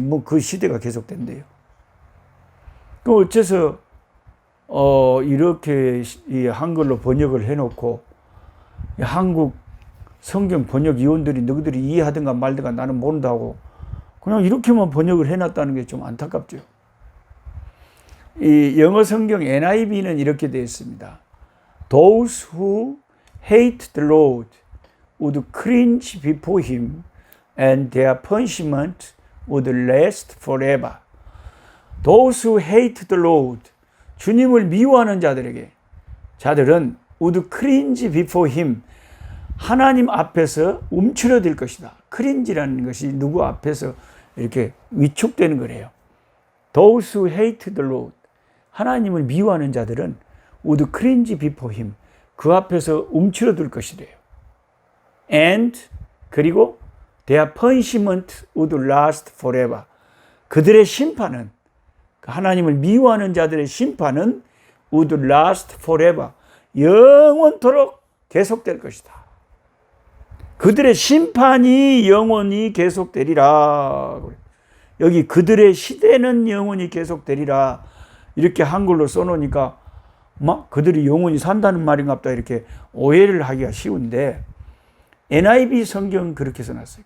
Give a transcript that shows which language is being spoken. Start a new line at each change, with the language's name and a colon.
Korean: 뭐 그 시대가 계속된대요. 그 어째서 이렇게 이 한글로 번역을 해놓고 한국 성경 번역 위원들이 너희들이 이해하든가 말든가 나는 모른다고 그냥 이렇게만 번역을 해놨다는 게 좀 안타깝죠. 이 영어 성경 NIV는 이렇게 되어 있습니다.
English: Those who hate the Lord would cringe before him and their punishment would last forever. Those who hate the Lord,
Korean: 주님을 미워하는 자들은
English: would cringe before him,
Korean: 하나님 앞에서 움츠러들 것이다. cringe라는 것이 누구 앞에서 이렇게 위축되는 거래요.
English: Those who hate the Lord,
Korean: 하나님을 미워하는 자들은
English: would cringe before him,
Korean: 그 앞에서 움츠러들 것이래요.
English: And
Korean: 그리고
English: their punishment would last forever.
Korean: 그들의 심판은, 하나님을 미워하는 자들의 심판은
English: would last forever,
Korean: 영원토록 계속될 것이다. 그들의 심판이 영원히 계속되리라. 여기 그들의 시대는 영원히 계속되리라 이렇게 한글로 써놓으니까 막 그들이 영원히 산다는 말인가 보다 이렇게 오해를 하기가 쉬운데, NIV 성경 그렇게 써놨어요.